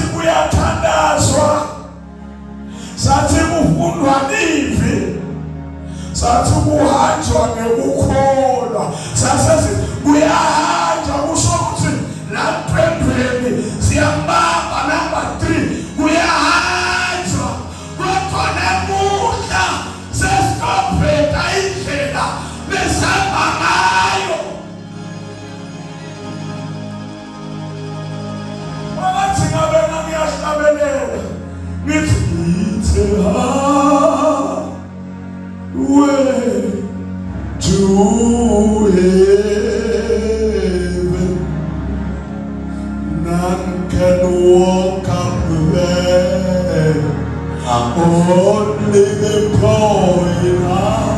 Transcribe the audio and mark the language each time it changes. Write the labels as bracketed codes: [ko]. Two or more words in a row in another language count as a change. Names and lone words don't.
[ss] kuyathandazwa sathi kufundwa livi sathi kuhanjwa ngekukholwa sathi kuyahanjwa kusho ukuthi la dwendweni siyambamba number 3 kuyahanjwa kwakhona muhla sesitophetha indlela besihamba ngayo. Wathi ngabe ngiyahlabelela ngithi [en] way to heaven none can walk up there only the poor in heart.